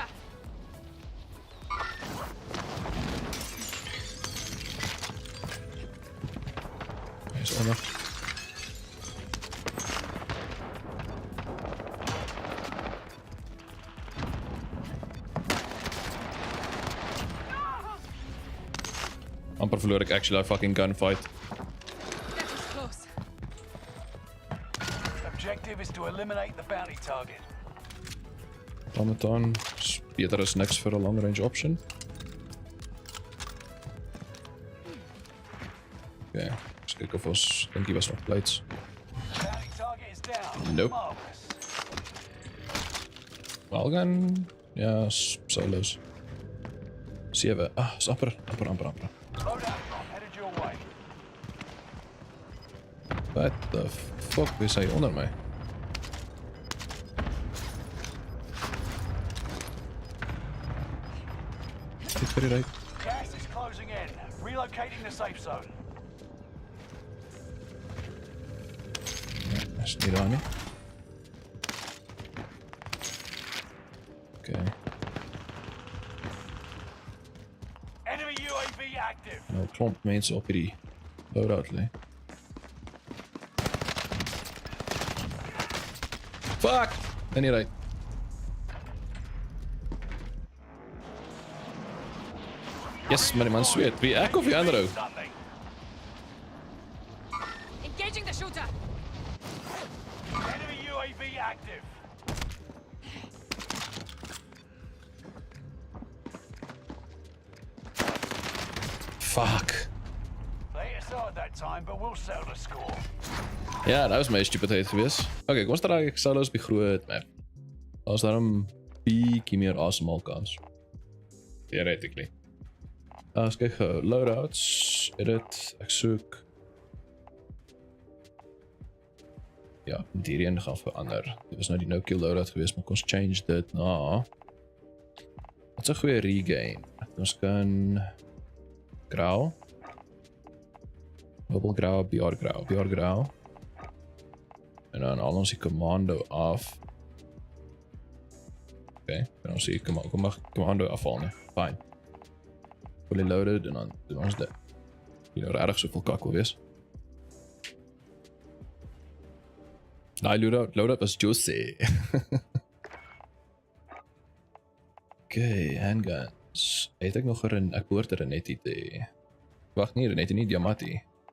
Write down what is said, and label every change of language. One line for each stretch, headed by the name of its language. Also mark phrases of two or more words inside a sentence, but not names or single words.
Afrikaans: Hij is onder. Amper verloor ek
English: actually a fucking gunfight.
Afrikaans: Objective is to eliminate the bounty target. Automaton is beter as niks vir 'n
English: long range option.
Afrikaans: Kyk of ons, dink hier was nog plates.
English: Bounty target is down. Nope. Marvelous.
Afrikaans: Wellgun, ja, solos. 7, is amper.
English: Loadout drop headed your way. What the fuck,
Afrikaans: wie is hy onder my? Dit vir die right.
English: Gas is closing in. Relocating the safe zone.
Afrikaans: Ja, is nie daar nie.
English: Okay. Enemy UAV active.
Afrikaans: Nou klomp mense op hierdie loadout lê. Fuck! En hier right. Yes, maar die man sweet. Wie ek of die ander ou?
English: Engaging the shooter. Enemy UAV active. Fuck. Late aside that time, but we'll settle the score.
Afrikaans: Ja, dat was my stupidheid gewees. Okay, kom ons draai ek solos op die groot map. Daar is daarom bietjie meer asemhaal kans.
English: Theoretically.
Afrikaans: As kyk gou, loadouts, edit, ek soek. Ja, die een gaan verander. Dit was nou die
English: no-kill loadout
Afrikaans: gewees, maar kom ons change dit na. Wat is 'n goeie regain? Ons kan grau. Bubble grau, BR grau. En dan al ons die commando af. Okay, dan ons die commando afhaal nie. Fine.
English: Fully loaded
Afrikaans: en dan doen ons dit. Jy nou regtig soveel kak wil wees. Nee, loadout was juicy.
English: Okay, handguns.
Afrikaans: Het ek nog ek behoort Renetti te... Wacht nie, Renetti nie, Diamati.